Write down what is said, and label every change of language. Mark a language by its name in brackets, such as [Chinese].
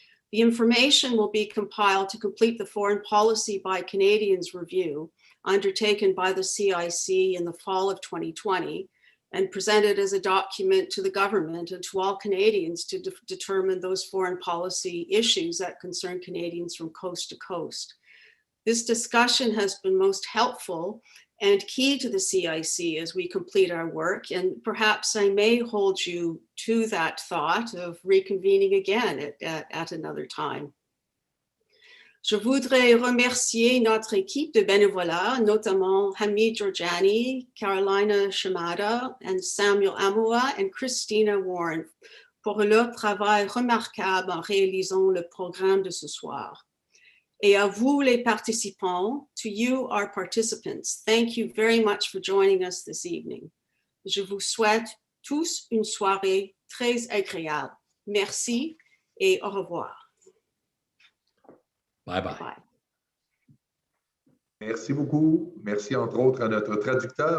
[English] The information will be compiled to complete the Foreign Policy by Canadians review undertaken by the CIC in the fall of 2020 and presented as a document to the government and to all Canadians to determine those foreign policy issues that concern Canadians from coast to coast. This discussion has been most helpful and key to the CIC as we complete our work, and perhaps I may hold you to that thought of reconvening again at another time. [French] Je voudrais remercier notre équipe de bénévolat, notamment Hamid Georgiani, Carolina Shimada, and Samuel Amoa and Christina Warren pour leur travail remarquable en réalisant le programme de ce soir. Et à vous les participants, [English] to you our participants, thank you very much for joining us this evening. [French] Je vous souhaite tous une soirée très agréable. Merci et au revoir. [English] Bye bye. Bye. [French] Merci beaucoup. Merci entre autres à notre traducteur.